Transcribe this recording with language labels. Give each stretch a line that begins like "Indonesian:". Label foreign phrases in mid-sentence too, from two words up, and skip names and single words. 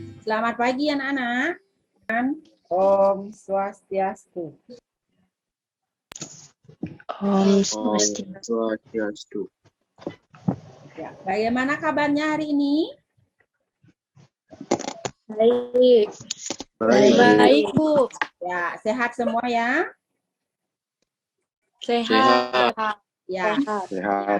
Indonesian: Selamat pagi anak-anak.
Balinese: Om Swastiastu. Om Swastiastu.
Indonesian: Ya, bagaimana kabarnya hari ini? Baik. Baik, Bu. Ya, sehat semua ya? Sehat. Ya, Sehat.